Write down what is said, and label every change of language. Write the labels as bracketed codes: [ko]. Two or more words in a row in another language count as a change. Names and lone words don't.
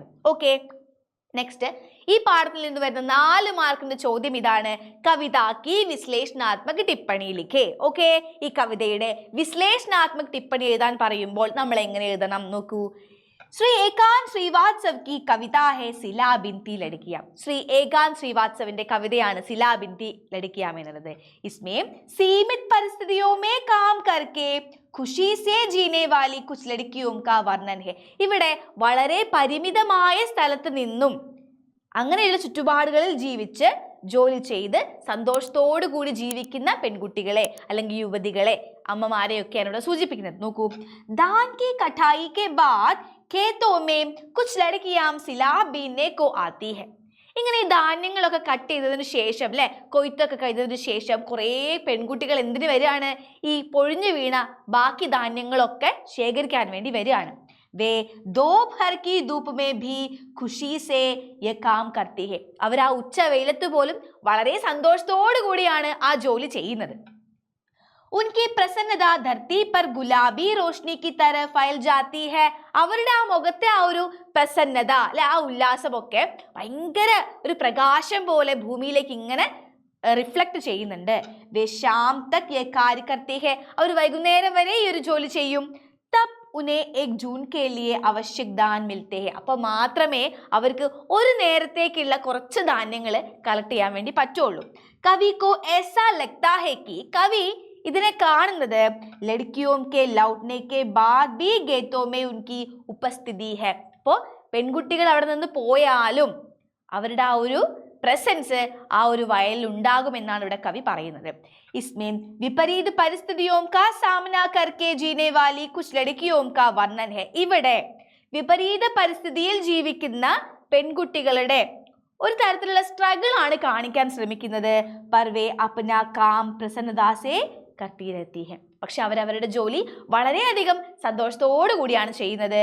[ml] ഓക്കെ, നെക്സ്റ്റ് ഈ പാഠത്തിൽ നിന്ന് വരുന്ന 4 മാർക്കിന്റെ ചോദ്യം ഇതാണ്. [hi] कविता की विश्लेषणात्मक टिप्पणी लिखें. [ml] ഓക്കെ, ഈ കവിതയുടെ വിശ്ലേഷണാത്മക ടിപ്പണി എഴുതാൻ പറയുമ്പോൾ നമ്മൾ എങ്ങനെ എഴുതണം നോക്കൂ. [hi] ശ്രീ ഏകാന്ത് ശ്രീവാത്സവ് की कविता है सिला बिनती लड़कियां. [ml] ശ്രീ ഏകാന്ത് ശ്രീവാത്സവിന്റെ കവിതയാണ് സിലാ ബിൻതി ലड़कियां എന്നുള്ളത്. [hi] इसमें सीमित परिस्थितियों में काम करके खुशी से जीने वाली कुछ लड़कियों का वर्णन है. [ml] ഇവിടെ വളരെ പരിമിതമായ സ്ഥലത്ത് നിന്നും അങ്ങനെയുള്ള ചുറ്റുപാടുകളിൽ ജീവിച്ച് ജോലി ചെയ്ത് സന്തോഷത്തോടു കൂടി ജീവിക്കുന്ന പെൺകുട്ടികളെ അല്ലെങ്കിൽ യുവതികളെ, അമ്മമാരെയൊക്കെയാണ് ഇവിടെ സൂചിപ്പിക്കുന്നത്. നോക്കൂ, [hi] धान की कटाई के बाद खेतों में कुछ लड़कियां सिला बीनने को आती है. [ml] ഇങ്ങനെ ഈ ധാന്യങ്ങളൊക്കെ കട്ട് ചെയ്തതിനു ശേഷം അല്ലെ, കൊയ്ത്തൊക്കെ കഴിഞ്ഞതിന് ശേഷം കുറേ പെൺകുട്ടികൾ എന്തിനു വരികയാണ്? ഈ പൊഴിഞ്ഞു വീണ ബാക്കി ധാന്യങ്ങളൊക്കെ ശേഖരിക്കാൻ വേണ്ടി വരികയാണ്. [hi] वे दोपहर की धूप में भी खुशी से ये काम करती है. [ml] അവർ ആ ഉച്ച വെയിലത്ത് പോലും വളരെ സന്തോഷത്തോടു കൂടിയാണ് ആ ജോലി ചെയ്യുന്നത്. [hi] उनकी प्रसन्नता धरती पर गुलाबी रोशनी की तरह फैल जाती है. [ml] അവരുടെ ആ മുഖത്തെ ആ ഒരു പ്രസന്നത അല്ലെ, ആ ഉല്ലാസമൊക്കെ ഭയങ്കര ഒരു പ്രകാശം പോലെ ഭൂമിയിലേക്ക് ഇങ്ങനെ റിഫ്ലക്ട് ചെയ്യുന്നുണ്ട്. [hi] वे शाम तक ये कार्य करती है. [ml] അവർ വൈകുന്നേരം വരെ ഈ ഒരു ജോലി ചെയ്യും. [hi] तब उन्हें एक जून के लिए आवश्यक धान मिलते है. [ml] അപ്പോൾ മാത്രമേ അവർക്ക് ഒരു നേരത്തേക്കുള്ള കുറച്ച് ധാന്യങ്ങൾ കളക്ട് ചെയ്യാൻ വേണ്ടി പറ്റുള്ളൂ. [hi] कवि को ऐसा लगता है कि [ml] കവി ഇതിനെ കാണുന്നത് [hi] लड़कियों के लौटने के बाद भी खेतों में उनकी उपस्थिति है. [ml] അപ്പോൾ പെൺകുട്ടികൾ അവിടെ നിന്ന് പോയാലും അവരുടെ ആ ഒരു പ്രസൻസ് ആ ഒരു വയലിൽ ഉണ്ടാകുമെന്നാണ് ഇവിടെ കവി പറയുന്നത്. [hi] इसमें विपरीत परिस्थितियों का सामना करके जीने वाली कुछ लड़कियों का वर्णन है. [ml] ഇവിടെ വിപരീത പരിസ്ഥിതിയിൽ ജീവിക്കുന്ന പെൺകുട്ടികളുടെ ഒരു തരത്തിലുള്ള സ്ട്രഗിൾ ആണ് കാണിക്കാൻ ശ്രമിക്കുന്നത്. [hi] पर वे अपना काम प्रसन्नता से करती रहती है. [ml] പക്ഷെ അവരവരുടെ ജോലി വളരെയധികം സന്തോഷത്തോടു കൂടിയാണ് ചെയ്യുന്നത്.